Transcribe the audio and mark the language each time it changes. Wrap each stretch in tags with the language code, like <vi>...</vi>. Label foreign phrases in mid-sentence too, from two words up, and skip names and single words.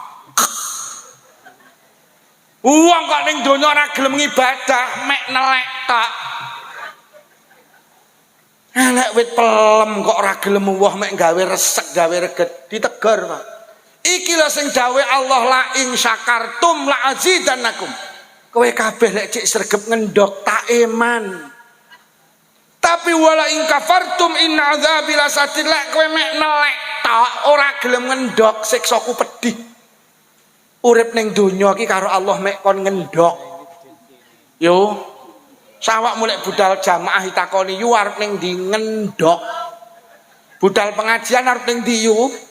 <jv>Wong kok ning donya ora gelem ngibadah mek nelek tok. Enek wit pelem kok ora gelem uwah mek gawe resek gawe reget ditegur Pak. Iki lho sing dawuh Allah</jv> <ar>لئن شكرتم لأزيدنكم.</ar> <jv>Kowe kabeh lek cek sregep ngendhok tak eman. Tapi</jv> <ar>ولئن كفرتم إن عذابي لشديد,</ar> <jv>lek kowe mek nelek tok ora gelem ngendhok siksaku pedih. Urip ning donya iki karo Allah mek kon ngendhok. Yo. Sawak mulai budal jamaah ditakoni yu arep ning ndi ngendhok. Budal pengajian arep ning ndi yu?</jv>